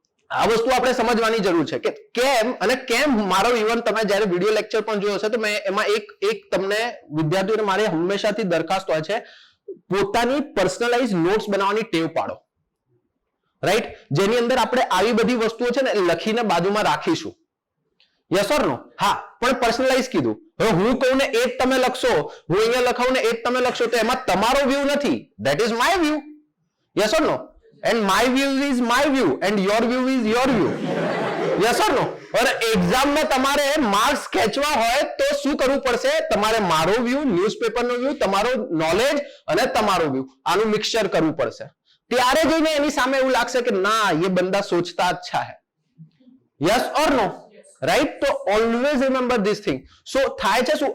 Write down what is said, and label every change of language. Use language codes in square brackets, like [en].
[gu] આ વસ્તુ આપણે સમજવાની જરૂર છે કે કેમ અને કેમ. મારો ઇવન તમે જ્યારે વિડિયો લેક્ચર પણ જોયો હશે તો મેં એમાં એક તમને વિદ્યાર્થીઓને મારી હંમેશાથી દરખાસ્ત હોય છે, પોતાની પર્સનલાઇઝ નોટ્સ બનાવવાની ટેવ પાડો, રાઈટ? જેની અંદર આપણે આવી બધી વસ્તુઓ છે ને લખીને બાજુમાં રાખીશું. [en] Yes or no? [gu] હા, પણ પર્સનલાઇઝ કીધું. હવે હું કહું ને એ જ તમે લખશો, હું અહીંયા લખાવું ને એ જ તમે લખશો, તો એમાં તમારો વ્યૂ નથી. [en] That is my view. Yes or no? And my view is my view and your view is your view. Yes or no? [hi] और एग्जाम में [gu] તમારે માર્ક્સ ખેંચવા હોય તો શું કરવું પડશે? તમારે મારો વ્યૂ, ન્યૂઝપેપરનો વ્યૂ, તમારો નોલેજ અને તમારો વ્યૂ, આનું મિક્સચર કરવું પડશે. ત્યારે જઈને એની સામે એવું લાગશે કે ના, [hi] ये बंदा सोचता अच्छा है. [en] Yes or no? Right? તો always remember this thing. [gu] સો થાય છે શું?